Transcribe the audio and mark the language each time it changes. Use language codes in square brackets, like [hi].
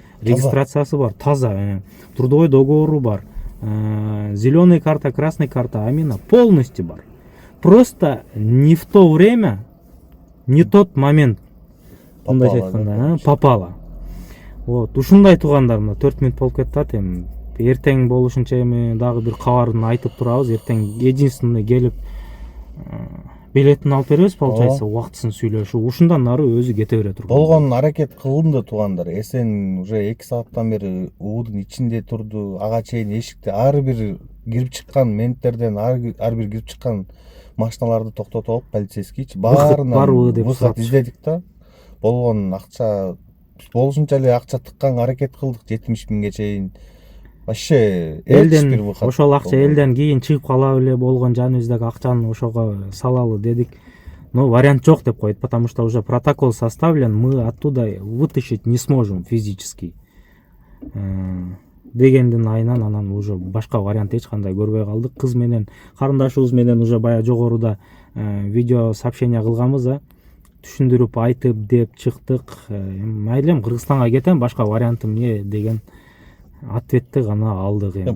[ky] Регистрациясы бар, таза, трудовой договору бар, [ru] зеленая карта, красная карта, [ky] Амина [ru] полностью [ky] бар. [ru] Просто не в то время, не тот момент попала. [ky] Вот, ушундай туугандар, 4 мүнөт болуп кетти. Эми эртең болушунча эми дагы бир кабарын айтып турабыз. Эртең [ru] единственный [ky] келип билетин алып беребиз, [ru] получается, [ky] убактысын сүйлөшүп, ушундан ары өзү кете бере турган. Болгон аракет кылынды туугандар. Эсен [ru] уже [ky] 2 сааттан бери уудун ичинде турду. Ага чейин эшикте ар бир кирип чыккан менттерден ар бир кирип чыккан машиналарды токтотуп алып, полицейскийчи баарынан [ru] выход [ky] издедик да. Болгон акча болушунча эле акча тыкканга аракет кылдык, 70.000ге чейин. [ru] Вообще [ky] элден ошол акча элден кийин чыгып кала эле болгон, жаныбыздагы акчаны ошого салалы дедик. [ru] Но вариант [ky] жок деп койт, [ru] потому что уже протокол составлен, мы оттуда вытащить не сможем физически. [ky] Дегендин айынан анан [ru] уже [ky] башка вариант эч кандай көрбөй калдык. Кыз менен карындашыбыз менен [ru] уже [ky] бая жогоруда [ru] видео сообщение [ky] кылганбыз да. Түшүндүрүп айтып деп чыктык. Майлем Кыргызстанга кетем, башка вариантым эмне деген ответти гана алдык эми.